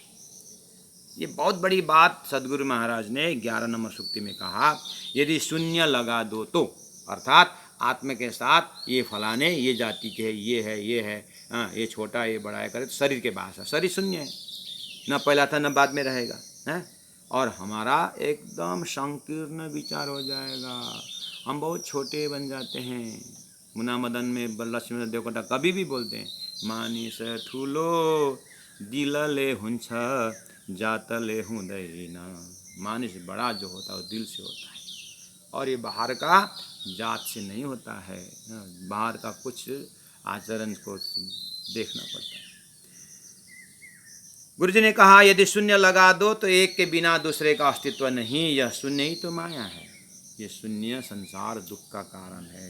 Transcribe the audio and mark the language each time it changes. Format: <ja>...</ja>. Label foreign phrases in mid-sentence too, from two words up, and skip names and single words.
<hi>ये बहुत बड़ी बात सदगुरु महाराज ने 11 नंबर सूक्ति में कहा, यदि शून्य लगा दो तो, अर्थात आत्मा के साथ ये फलाने, ये जाति के है, ये है, ये छोटा, ये बड़ा है करे, तो शरीर के पास है, शरीर शून्य है, न पहला था न बाद में रहेगा, है। और हमारा एकदम संकीर्ण विचार हो जाएगा, हम बहुत छोटे बन जाते हैं। मुना मदन में लक्ष्मी देवकोटा कभी भी बोलते हैं,</hi> <ne>मानिस ठुलो दिलले हुन्छ जातले हुँदैन।</ne> <hi>मानिस बड़ा जो होता है वो दिल से होता है, और ये बाहर का जात से नहीं होता है, बाहर का कुछ आचरण को देखना पड़ता है। गुरुजी ने कहा, यदि शून्य लगा दो तो एक के बिना दूसरे का अस्तित्व नहीं, यह शून्य ही तो माया है, ये शून्य संसार दुख का कारण है।</hi>